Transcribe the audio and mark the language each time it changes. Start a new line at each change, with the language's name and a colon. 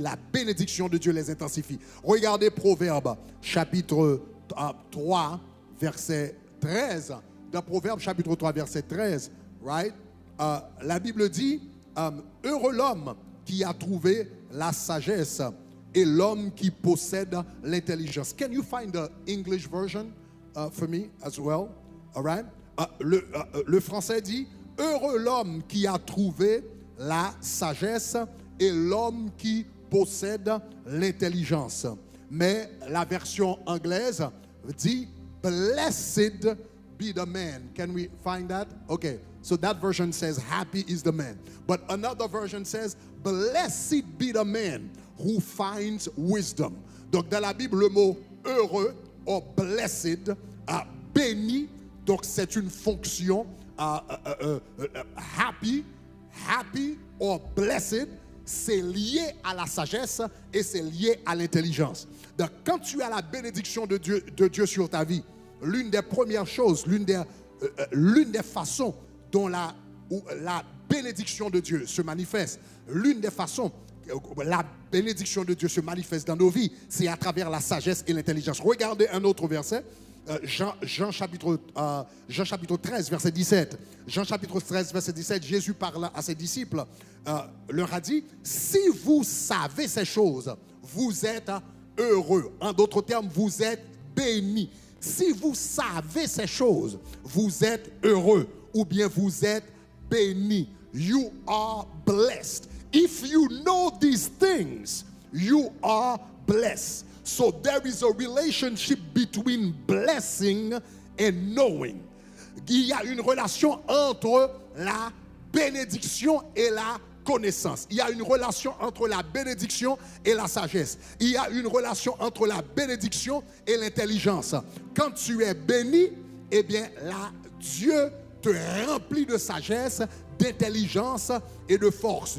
French: La bénédiction de Dieu les intensifie. Regardez Proverbe chapitre 3, verset 13. Dans Proverbe chapitre 3, verset 13,
English: right?
French: La Bible dit, heureux l'homme qui a trouvé la sagesse et l'homme qui possède l'intelligence.
English: Can you find the English version for me as well? All right?
French: Le français dit, heureux l'homme qui a trouvé la sagesse et l'homme qui possède l'intelligence. Mais la version anglaise dit,
English: blessed be the man. Can we find that? Okay. So that version says, happy is the man. But another version says, blessed be the man who finds wisdom.
French: Donc dans la Bible, le mot heureux ou blessed, béni, donc c'est une fonction
English: happy or blessed,
French: c'est lié à la sagesse et c'est lié à l'intelligence. Donc quand tu as la bénédiction de Dieu sur ta vie, l'une des premières choses, l'une des façons dont la bénédiction de Dieu se manifeste, l'une des façons la bénédiction de Dieu se manifeste dans nos vies, c'est à travers la sagesse et l'intelligence. Regardez un autre verset, Jean chapitre 13, verset 17. Jean chapitre 13, verset 17, Jésus parle à ses disciples, leur a dit, si vous savez ces choses, vous êtes heureux. En d'autres termes, vous êtes bénis. Si vous savez ces choses, vous êtes heureux ou bien vous êtes béni.
English: You are blessed. If you know these things, you are blessed. So there is a relationship between blessing and knowing.
French: Il y a une relation entre la bénédiction et la connaissance. Il y a une relation entre la bénédiction et la sagesse. Il y a une relation entre la bénédiction et l'intelligence. Quand tu es béni, eh bien là, Dieu te remplit de sagesse, d'intelligence et de force.